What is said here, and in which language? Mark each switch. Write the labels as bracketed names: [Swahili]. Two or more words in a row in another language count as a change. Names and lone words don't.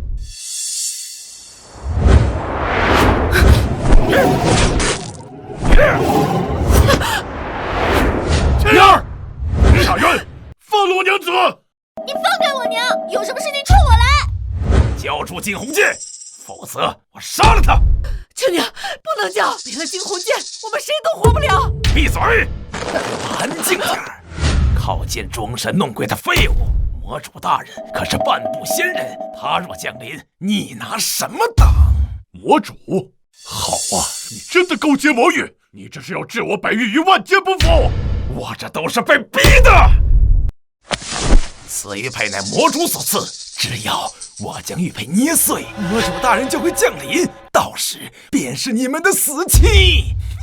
[Chinese] 娘儿，夏淵，放了我娘子！你放開我娘！有什麼事情衝我來！交出驚鴻劍，否則我殺了他！秋寧，不能交！沒了驚鴻劍，我們誰都活不了！閉嘴！安靜點兒！靠近裝神弄鬼的廢物！魔主大人可是半步仙人，他若降臨，你拿什麼擋？魔主，好啊！你真的勾結魔域，你這是要置我北域於萬劫不復！我這都是被逼的。此玉佩乃魔主所賜，只要我將玉佩捏碎，魔主大人就會降臨，到時便是你們的死期。